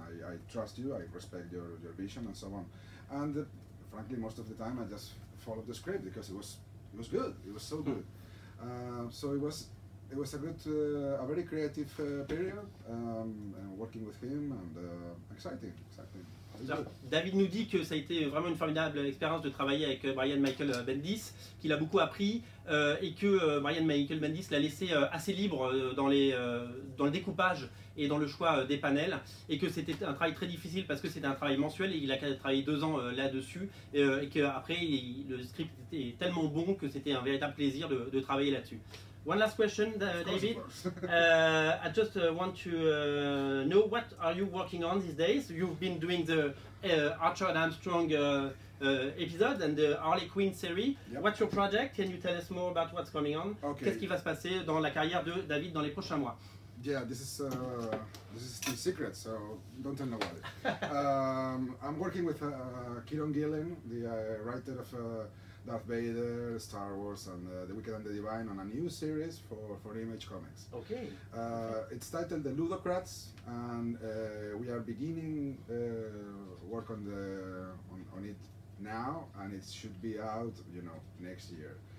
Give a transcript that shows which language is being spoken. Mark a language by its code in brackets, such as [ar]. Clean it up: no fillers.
[en] I trust you, I respect your vision and so on. And frankly, most of the time I just followed the script because it was good. It was so good. So it was a good, a very creative period, working with him, and exciting. [fr] David nous dit que ça a été vraiment une formidable expérience de travailler avec Brian Michael Bendis, qu'il a beaucoup appris et que Brian Michael Bendis l'a laissé assez libre dans le découpage et dans le choix des panels, et que c'était un travail très difficile parce que c'était un travail mensuel et il a travaillé 2 ans là-dessus, et qu'après le script était tellement bon que c'était un véritable plaisir de travailler là-dessus. [en] One last question, David. I just want to know, what are you working on these days? You've been doing the Archer and Armstrong episode and the Harley Quinn series. Yep. What's your project? Can you tell us more about what's coming on? Okay. [fr] Qu'est-ce qui va se passer dans la carrière de David dans les prochains mois? [en] Yeah, this is still secret, so don't tell nobody. I'm working with Kieron Gillen, the writer of Darth Vader, Star Wars, and The Wicked and the Divine, on a new series for Image Comics. Okay. It's titled The Ludocrats, and we are beginning work on it now, and it should be out, you know, next year.